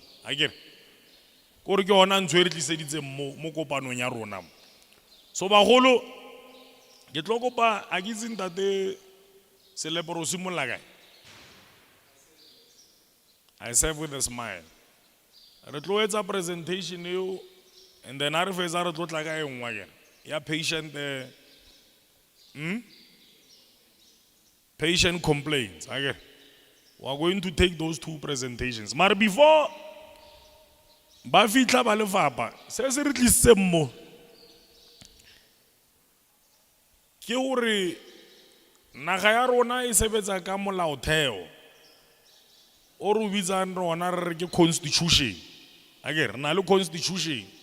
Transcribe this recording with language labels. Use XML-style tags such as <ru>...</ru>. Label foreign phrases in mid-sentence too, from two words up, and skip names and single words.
<st>A ke re gore ke ona ntho e re tliseditseng mo kopanong ya rona. So bagolo ke tlo kopa a ke itse ntate Slepe ro simolla kae.</st> <en>I serve with a smile.</en> <st>Re tlo etsa presentation eo</st> <en>and then</en> <st>a re fetsa re tlo tla ka e nngwe again ya</st> <en>patient complaints.</en> <st>Okay.</st> <en>We are going to take those 2 presentations. But before</en> <st>ba fitla ba lefapha se se re tlisitse mo ke hore naga ya rona e sebetsa ka molaotheo o re bitsang rona re re ke constitution a ke re na le constitution</st>